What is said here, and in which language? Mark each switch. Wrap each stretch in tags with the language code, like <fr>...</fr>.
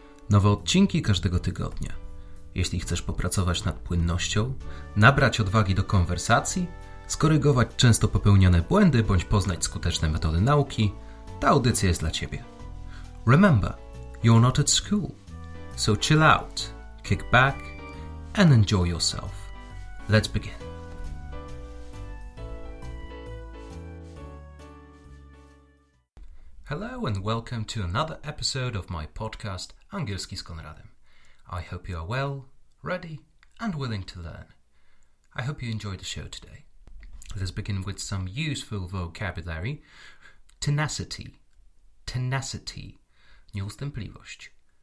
<pl>Nowe odcinki każdego tygodnia. Jeśli chcesz popracować nad płynnością, nabrać odwagi do konwersacji, skorygować często popełniane błędy bądź poznać skuteczne metody nauki, ta audycja jest dla Ciebie.</pl> <en>Remember, you're not at school, so chill out, kick back and enjoy yourself. Let's begin. Hello and welcome to another episode of my podcast Angielski z Konradem. I hope you are well, ready and willing to learn. I hope you enjoy the show today. Let's begin with some useful vocabulary. Tenacity, nieustępliwość.</en>